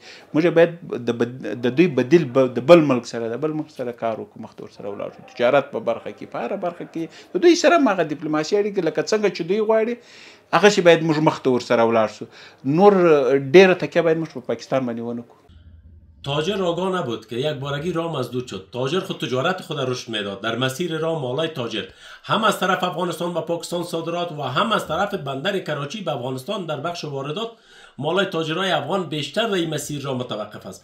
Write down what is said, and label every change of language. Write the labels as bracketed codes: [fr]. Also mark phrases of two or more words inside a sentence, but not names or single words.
[ps] موږ باید د دوی بدیل د بل ملک سره کار وکړو، مخ ته ورسره ولاړ شو. تجارت په برخه کې، په هره برخه کې د دوی سره هم هغه ډیپلوماسي اړیکې لکه څنګه چې دوی غواړي هغسې باید موږ مخ ته ورسره ولاړ شو. نور ډېره تکیه باید موږ په پاکستان باندې ونه کړو. [fa] تاجر آگاه نبود که یک بارگی راه مسدود شد. تاجر خود تجارت خود رشد میداد. در مسیر راه مالای تاجر هم از طرف افغانستان و پاکستان صادرات و هم از طرف بندر کراچی به افغانستان در بخش واردات مالای تاجرای افغان بیشتر در این مسیر راه متوقف است.